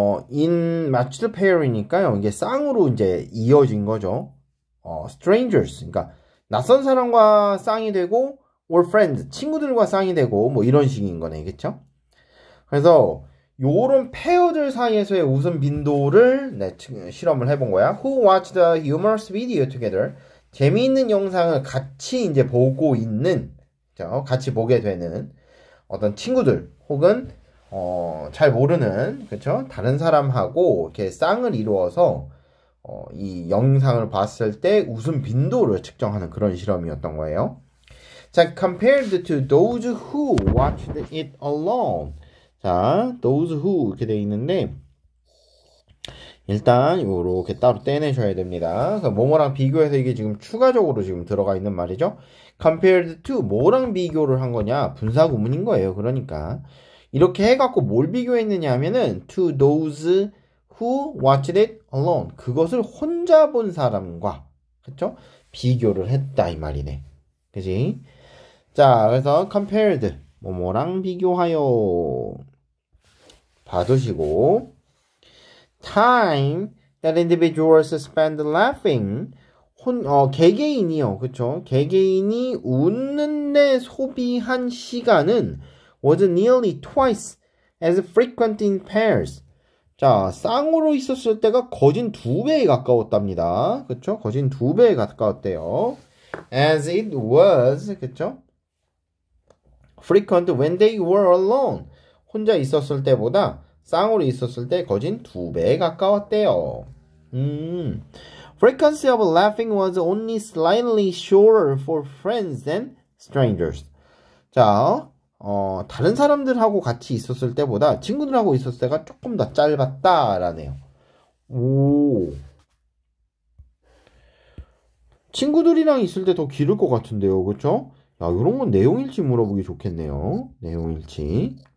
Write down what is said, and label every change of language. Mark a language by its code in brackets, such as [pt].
[en] in matched pair이니까요. [ko] 이게 쌍으로 이제 이어진 거죠. [en] strangers. [ko] 그러니까 낯선 사람과 쌍이 되고 [en] or friends, [ko] 친구들과 쌍이 되고 뭐 이런 식인 거네, 그쵸? 그래서 요런 페어들 사이에서의 웃음 빈도를 실험을 해본 거야. [en] Who watched the humorous video together? [ko] 재미있는 영상을 같이 이제 보고 있는, 같이 보게 되는 어떤 친구들 혹은 잘 모르는, 그쵸? 다른 사람하고 이렇게 쌍을 이루어서 이 영상을 봤을 때 웃음 빈도를 측정하는 그런 실험이었던 거예요. [en] 자, compared to those who watched it alone. [ko] 자, those who 이렇게 되어 있는데 일단 요렇게 따로 떼내셔야 됩니다. 뭐뭐랑 비교해서 이게 지금 추가적으로 지금 들어가 있는 말이죠. compared to 뭐랑 비교를 한 거냐? 분사 구문인 거예요. 그러니까 이렇게 해갖고 뭘 비교했느냐 하면은 [en] to those who watched it alone. [ko] 그것을 혼자 본 사람과 그쵸? 비교를 했다 이 말이네. 그지? 자, 그래서 compared 뭐뭐랑 비교하여 봐두시고 [en] time that individuals spend laughing [ko] 개개인이요. 그쵸? 개개인이 웃는데 소비한 시간은 [en] was nearly twice as frequent in pairs. [ko] 자, 쌍으로 있었을 때가 거진 2배에 가까웠답니다. 그쵸? 거진 2배에 가까웠대요. [en] As it was, [ko] 그쵸? [en] frequent when they were alone. [ko] 혼자 있었을 때보다 쌍으로 있었을 때 거진 2배에 가까웠대요. [en] Frequency of laughing was only slightly shorter for friends than strangers. [ko] 자, 다른 사람들하고 같이 있었을 때보다 친구들하고 있었을 때가 조금 더 짧았다라네요. 오. 친구들이랑 있을 때 더 길을 것 같은데요. 그쵸? 야, 요런 건 내용일치 물어보기 좋겠네요. 내용일치.